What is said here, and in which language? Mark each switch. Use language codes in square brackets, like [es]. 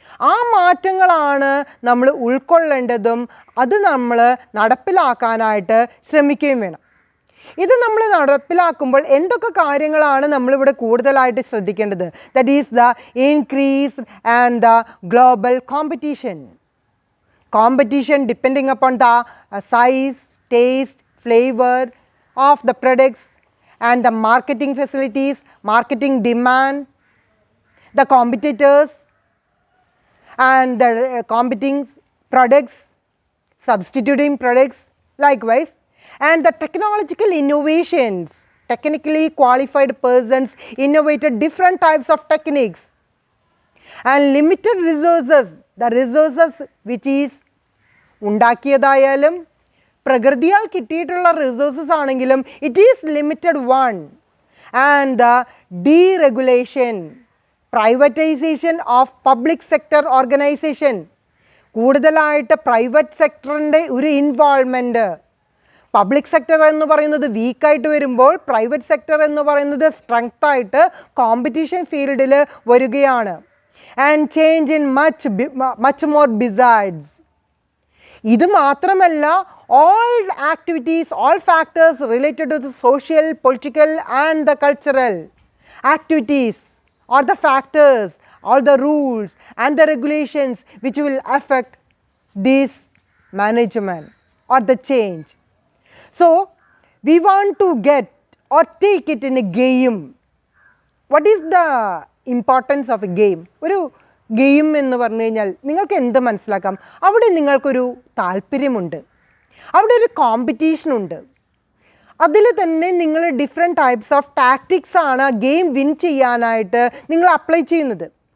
[ml] ആ മാറ്റങ്ങളാണ് നമ്മൾ ഉൾക്കൊള്ളേണ്ടതും അത് നമ്മൾ നടപ്പിലാക്കാനായിട്ട് ശ്രമിക്കുകയും വേണം. ഇത് നമ്മൾ നടപ്പിലാക്കുമ്പോൾ എന്തൊക്കെ കാര്യങ്ങളാണ് നമ്മളിവിടെ കൂടുതലായിട്ട് ശ്രദ്ധിക്കേണ്ടത്? [en] That is the increase and the global competition. Competition depending upon the size, taste, flavor of the products and the marketing facilities, marketing demand, the competitors and the competing products, substituting products likewise, and the technological innovations. Technically qualified persons innovated different types of techniques and limited resources, the resources which is [ml] ഉണ്ടാക്കിയതായാലും പ്രകൃതിയാൽ കിട്ടിയിട്ടുള്ള resources ആണെങ്കിലും [en] It is limited one. And the deregulation, privatisation of public sector organisation, [ml] കൂടുതലായിട്ട് private സെക്ടറിൻ്റെ ഒരു involvement. Public sector എന്ന് പറയുന്നത് വീക്കായിട്ട് വരുമ്പോൾ private sector എന്ന് പറയുന്നത് സ്ട്രെങ്ത്തായിട്ട് competition ഫീൽഡിൽ വരികയാണ്. [en] And change in much more besides. [ml] ഇത് മാത്രമല്ല, [en] all activities, all factors related to the social, political and the cultural activities or the factors, all the rules and the regulations which will affect this management or the change. So we want to get or take it in a game. What is the importance of a game? [ml] ഒരു game എന്ന് പറഞ്ഞു കഴിഞ്ഞാൽ നിങ്ങൾക്ക് എന്ത് മനസ്സിലാക്കാം? അവിടെ നിങ്ങൾക്കൊരു താല്പര്യമുണ്ട്, അവിടെ ഒരു കോമ്പറ്റീഷനുണ്ട്, അതിൽ തന്നെ നിങ്ങൾ ഡിഫറെൻറ്റ് ടൈപ്സ് ഓഫ് ടാക്ടിക്സ് ആണ് ഗെയിം വിൻ ചെയ്യാനായിട്ട് നിങ്ങൾ അപ്ലൈ ചെയ്യുന്നത്.